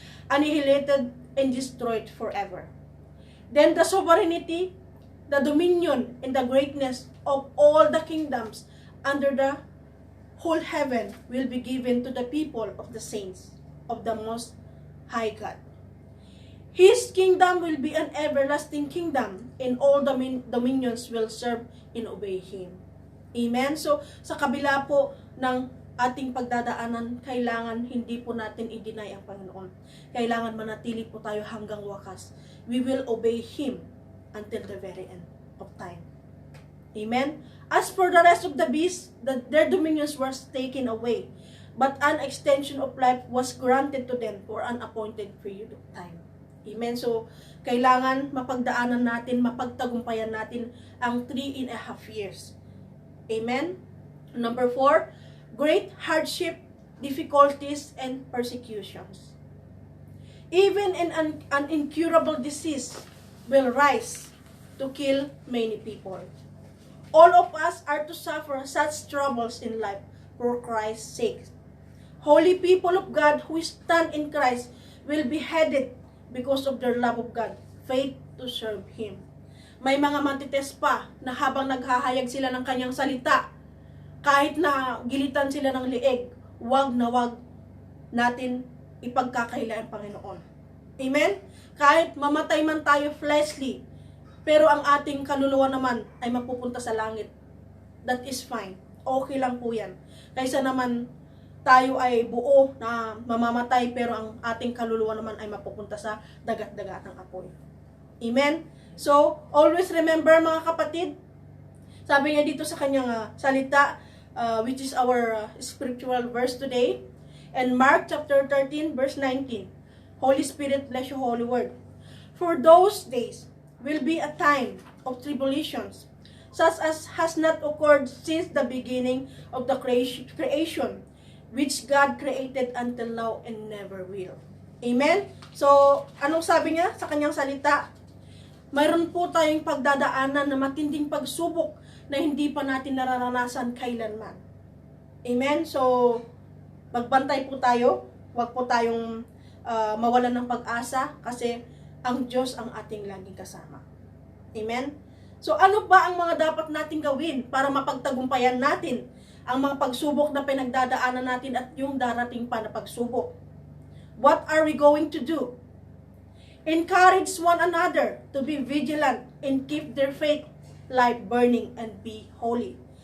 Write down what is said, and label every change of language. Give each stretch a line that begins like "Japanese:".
English: annihilated and destroyed forever. Then the sovereignty, the dominion, and the greatness of all the kingdoms under the whole heaven will be given to the people of the saints of the Most High God. His kingdom will be an everlasting kingdom, and all dominions will serve and obey Him. Amen?
Filipino: So, sa kabila po ng ating pagdadaanan, kailangan hindi po natin i-deny ang Panginoon. Kailangan manatili po tayo hanggang wakas.
English: We will obey Him until the very end of time. Amen? As for the rest of the beasts, their dominions were taken away, but an extension of life was granted to them for an appointed period of time. Amen?
Filipino: So, kailangan mapagdaanan natin, mapagtagumpayan natin ang 3.5 years. Amen?
English: Number 4, great hardship, difficulties, and persecutions. Even an incurable disease will rise to kill many people. All of us are to suffer such troubles in life for Christ's sake. Holy people of God who stand in Christ will be headed because of their love of God, faith to serve Him.
Filipino: May mga mantites pa na habang naghahayag sila ng kanyang salita, kahit na gilitan sila ng lieg, wag na wag natin ipagkakaila ang Panginoon. Amen? Kahit mamatay man tayo fleshly, pero ang ating kaluluwa naman ay mapupunta sa langit.
English: That is fine.
Filipino: Okay lang po yan. Kaysa naman tayo ay buo na mamamatay pero ang ating kaluluwa naman ay mapupunta sa dagat-dagatang apoy.
English: Amen? So, always remember
Filipino: mga kapatid, sabi niya dito sa kanyang salita,
English: which is our spiritual verse today, and Mark chapter 13 verse 19, Holy Spirit bless your holy word. For those days will be a time of tribulations, such as has not occurred since the beginning of the creation, which God created until now and never will. Amen?
Filipino: So, anong sabi niya sa kanyang salita? Mayroon po tayong pagdadaanan na matinding pagsubok na hindi pa natin nararanasan kailanman. Amen? So, magbantay po tayo. Huwag po tayong mawalan ng pag-asa kasi ang Diyos ang ating laging kasama. Amen? So, ano ba ang mga dapat nating gawin para mapagtagumpayan natin ang mga pagsubok na pinagdadaanan natin at yung darating pa na pagsubok?
English: What are we going to do? Encourage one another to be vigilant and keep their faith life burning and be holy.